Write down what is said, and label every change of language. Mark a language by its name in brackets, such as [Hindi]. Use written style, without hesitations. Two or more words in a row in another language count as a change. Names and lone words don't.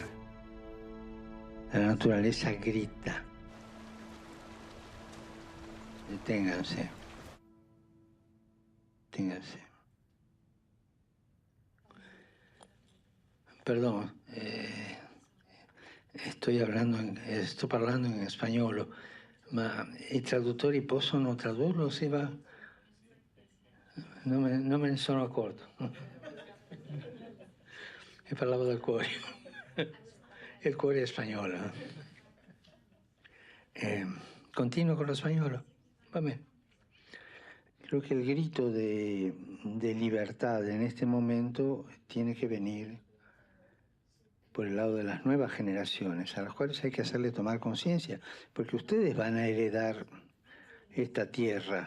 [Spanish] La naturaleza grita. Deténganse. Deténganse. Perdón, estoy [Italian] parlando in spagnolo, ma i traduttori possono tradurlo se va? Non me ne sono accorto. E parlavo del cuore. Il cuore è spagnolo. Continuo con lo spagnolo. Va bene. [Spanish] Creo que el grito de libertad en este momento tiene que venir por el lado de las nuevas generaciones, a las cuales hay que hacerle tomar conciencia, porque ustedes van a heredar esta tierra.